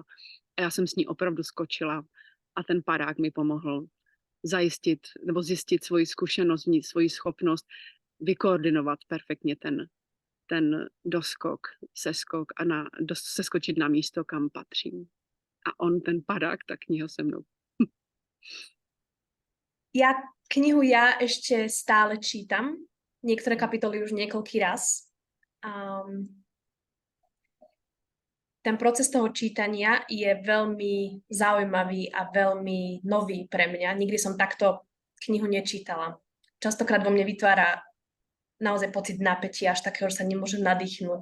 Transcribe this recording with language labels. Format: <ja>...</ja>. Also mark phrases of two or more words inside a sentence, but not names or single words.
<cs>A já jsem s ní opravdu skočila a ten padák mi pomohl zajistit nebo zjistit svoji zkušenost, svoji schopnost vykoordinovat perfektně ten doskok, seskok a seskočit na místo, kam patřím. A on, ten padák, ta kniha se mnou.</cs> <sk>Knihu ja ešte stále čítam. Niektoré kapitoly už niekoľký raz. Ten proces toho čítania je veľmi zaujímavý a veľmi nový pre mňa. Nikdy som takto knihu nečítala. Častokrát vo mne vytvára naozaj pocit napätia, až takého, že sa nemôžem nadýchnuť.</sk>